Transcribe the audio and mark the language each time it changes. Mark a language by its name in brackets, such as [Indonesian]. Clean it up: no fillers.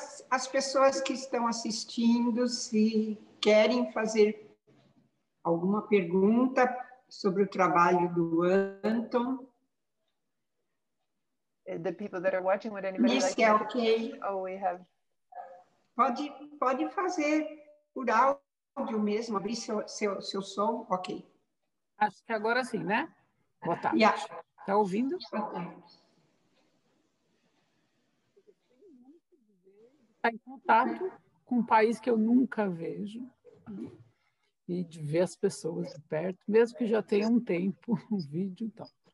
[Portuguese] As pessoas que estão assistindo, se querem fazer alguma pergunta sobre o trabalho do Anton. [English] The people that are watching, would anybody like to... Okay. Oh, we have... [Portuguese] Pode fazer por áudio mesmo, abrir seu som, ok. Acho que agora sim, né? Boa tarde. [English] Yeah. [Portuguese] Tá ouvindo? Estar em contato com um país que eu nunca vejo, e de ver as pessoas de perto, mesmo que já tenha um tempo, um vídeo e tal.